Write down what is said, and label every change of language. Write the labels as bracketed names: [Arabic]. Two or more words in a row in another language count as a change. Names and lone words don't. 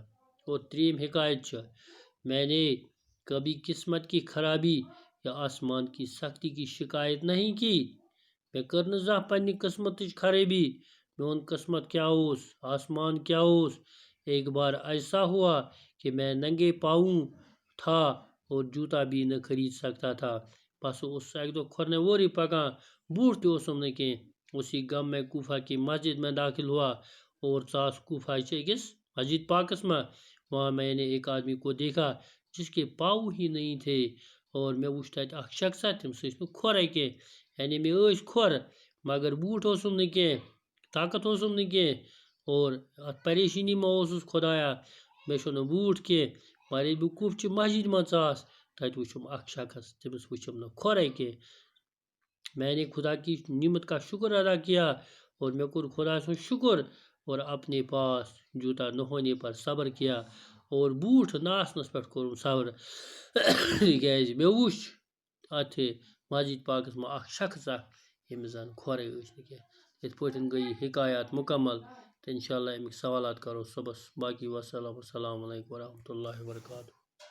[Kashmiri] اور ترٛیٚیِم حکایت چھِ، [Urdu] میں نے کبھی قسمت کی خرابی یا آسمان کی سختی کی شکایت نہیں کی، [Kashmiri] مےٚ کٔر نہٕ زانٛہہ پننہِ قسمتٕچ خرٲبی، میون قسمت کیا اوس، آسمان کیا اوس۔ [Urdu] ایک بار ایسا ہوا کہ میں ننگے پاؤں تھا اور جوتا بھی نہ خرید سکتا تھا، [Kashmiri] بس اوس اکہِ دۄہ کھۄرنے وورٕے پکان، بوٗٹھ تہِ اوسُم نہٕ کینٛہہ۔ [Urdu] اسی غم میں کوفہ کی مسجد میں داخل ہوا اور [Kashmiri] ژاس کوفہ چہِ أکِس مسجد پاکس میں، [Urdu] وہاں میں نے ایک آدمی کو دیکھا جس کے پاؤں ہی نہیں تھے، اور [Kashmiri] مےٚ وُچھ تتہِ اکھ شخصا، تٔمِس ٲسۍ نہٕ کھۄرے کینٛہہ، یعنی مےٚ ٲسۍ کھۄر مگر بوٗٹھ اوسُم نہٕ کینٛہہ، طاقت اوسُم نہٕ کینٛہہ، اور اتھ پریشٲنی منٛز اوسُس خۄدایا، مےٚ چھُنہٕ بوٗٹھ کینٛہہ، مگر ییٚلہِ بہٕ کُف چہِ مسجد منٛز ژاس تتہِ وُچھُم اکھ شخص، تٔمِس وُچھُم نہٕ کھۄرے کینٛہہ۔ [Urdu] میں نے خدا کی نعمت کا شکر ادا کیا اور [Kashmiri] میں کوٚر خدا سُنٛد شکر [Urdu] اور اپنے پاس جوتا نہ ہونے پر صبر کیا [Kashmiri] اور بوٗٹھ نہ آسنس پٮ۪ٹھ کوٚرُم صبر تِکیٛازِ مےٚ وُچھ اتھ مسجد پاکس منٛز اکھ شخص اکھ ییٚمِس زن کھۄرے ٲسۍ نہٕ کینٛہہ۔ یِتھ پٲٹھۍ گٔے یہِ حکایات مکمل تہٕ [Arabic] انشاء اللہ [Kashmiri] امیِکۍ سوالات کرو صبحس، باقی وسلام، [Arabic] السلام علیکم ورحمتہ اللہ وبرکاتہ۔